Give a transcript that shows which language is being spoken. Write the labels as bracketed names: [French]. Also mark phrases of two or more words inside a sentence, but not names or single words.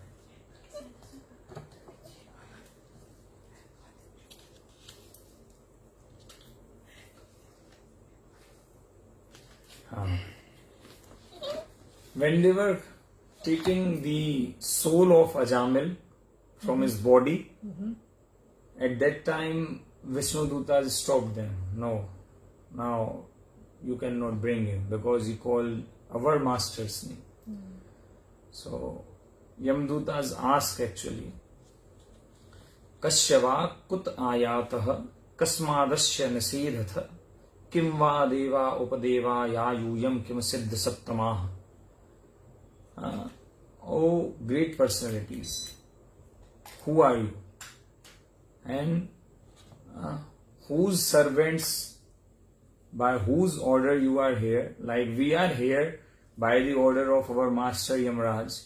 [English] When they were taking the soul of Ajamil from his body, at that time Vishnu Dutas stopped them. No, now you cannot bring him because he called our master's name. So Yamdutas ask actually, [Sanskrit] कस्य वा कुत आयाताः कस्मादस्य निषेधथ किं वा देवा उपदेवा या यूयं किं सिद्ध सत्तमाः. [English] Oh great personalities, who are you? And whose servants, by whose order you are here? Like we are here by the order of our master Yamraj.